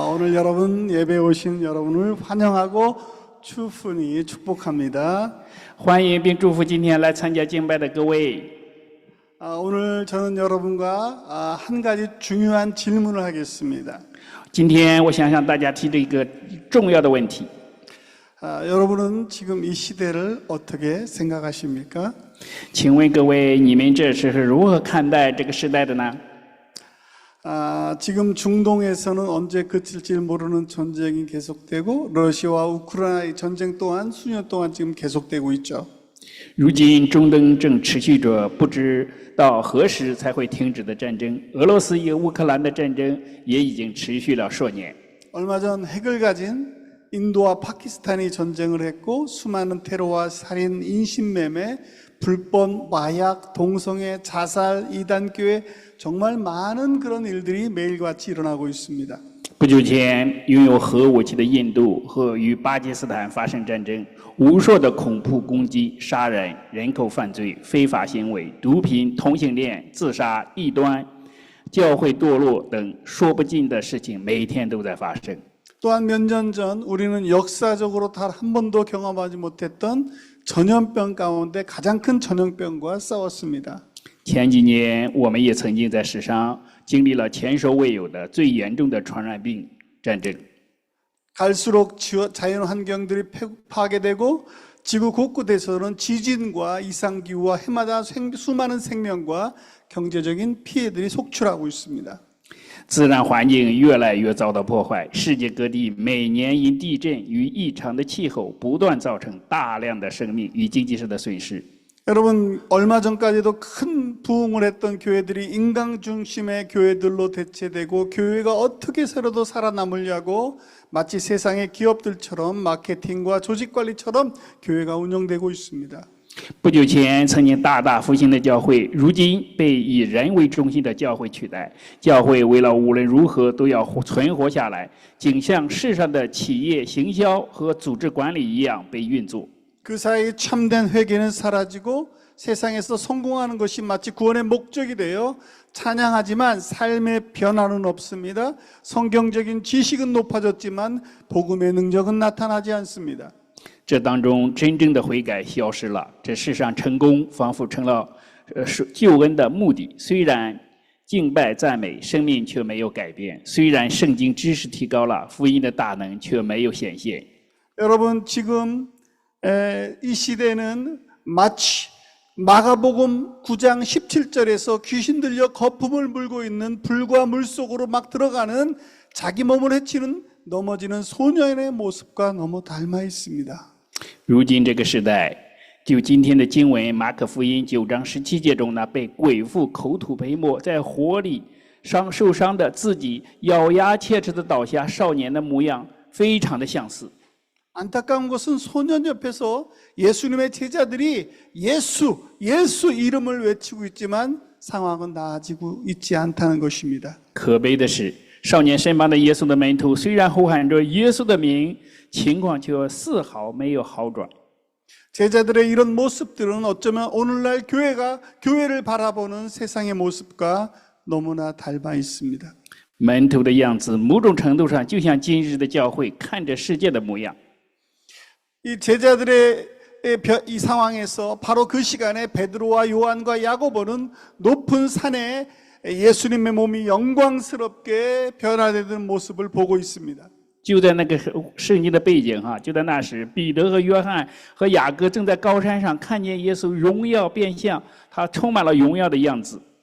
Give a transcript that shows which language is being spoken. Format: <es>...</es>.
<ko>오늘 여러분 예배 오신 여러분을 환영하고 추분히 축복합니다.</ko> <zh>欢迎并祝福今天来参加敬拜的各位。</zh> <ko>오늘 저는 여러분과 한 가지 중요한 질문을 하겠습니다.</ko> <zh>今天我想向大家提出一个重要的问题。</zh> <ko>여러분은 지금 이 시대를 어떻게 생각하십니까?</ko> <zh>请问各位，你们这是如何看待这个时代的呢？</zh> <ko>지금 중동에서는 언제 그칠지 모르는 전쟁이 계속되고 러시아와 우크라이나의 전쟁 또한 수년 동안 지금 계속되고 있죠.</ko> <zh>如今中东正持续着不知到何时才会停止的战争，俄罗斯与乌克兰的战争也已经持续了数年。</zh> <ko>얼마 전 핵을 가진 인도와 파키스탄이 전쟁을 했고 수많은 테러와 살인, 인신매매, 불법 마약, 동성애, 자살, 이단교회 정말 많은 그런 일들이 매일같이 일어나고 있습니다.</ko> <zh>不久前，拥有核武器的印度和与巴基斯坦发生战争，无数的恐怖攻击、杀人、人口犯罪、非法行为、毒品、同性恋、自杀、异端、教会堕落等说不尽的事情，每天都在发生。</zh> <ko>또한 몇 년 전 우리는 역사적으로 단 한 번도 경험하지 못했던 전염병 가운데 가장 큰 전염병과 싸웠습니다.</ko> <zh>前几年，我们也曾经在史上经历了前所未有的最严重的传染病战争。</zh> <ko>갈수록 자연 환경들이 파괴되고 지구 곳곳에서는 지진과 이상기후와 해마다 수많은 생명과 경제적인 피해들이 속출하고 있습니다.</ko> <zh>自然环境越来越遭到破坏，世界各地每年因地震与异常的气候不断造成大量的生命与经济上的损失。</zh> <ko>여러분 얼마 전까지도 큰 부흥을 했던 교회들이 인간 중심의 교회들로 대체되고 교회가 어떻게 새로도 살아남으려고 마치 세상의 기업들처럼 마케팅과 조직 관리처럼 교회가 운영되고 있습니다.</ko> <zh>不久前曾经大大复兴的教会，如今被以人为中心的教会取代。教会为了无论如何都要存活下来，仅像世上的企业行销和组织管理一样被运作。</zh> <ko>그 사이 참된 회개는 사라지고 세상에서 성공하는 것이 마치 구원의 목적이 되어 찬양하지만 삶의 변화는 없습니다. 성경적인 지식은 높아졌지만 복음의 능력은 나타나지 않습니다.</ko> <zh>这当中真正的悔改消失了，这世上成功仿佛成了救恩的目的。虽然敬拜赞美，生命却没有改变；虽然圣经知识提高了，福音的大能却没有显现。</zh> <ko>여러분 지금 이 시대는 마치 마가복음 9장 17절에서 귀신 들려 거품을 물고 있는 불과 물 속으로 막 들어가는 자기 몸을 해치는 넘어지는 소년의 모습과 너무 닮아 있습니다.</ko> <zh>如今这个时代，就今天的经文，马可福音9章17节中那被鬼妇口吐培沫，在火里受伤的自己咬牙切齿的倒下少年的模样，非常的相似。</zh> <ko>안타까운 것은 소년 옆에서 예수님의 제자들이 예수 이름을 외치고 있지만 상황은 나아지고 있지 않다는 것입니다.</ko> <zh>可悲的是，少年身旁的耶稣的门徒虽然呼喊着耶稣的名，情况却丝毫没有好转。</zh> <ko>제자들의 이런 모습들은 어쩌면 오늘날 교회를 바라보는 세상의 모습과 너무나 닮아 있습니다.</ko> <zh>门徒的样子，某种程度上就像今日的教会看着世界的模样。</zh> <ko>이 제자들의 이 상황에서 바로 그 시간에 베드로와 요한과 야고보는 높은 산에 예수님의 몸이 영광스럽게 변화되는 모습을 보고 있습니다.</ko> <zh>就在那个圣经的背景哈，就在那时，彼得和约翰和雅各正在高山上看见耶稣荣耀变相，他充满了荣耀的样子。</zh>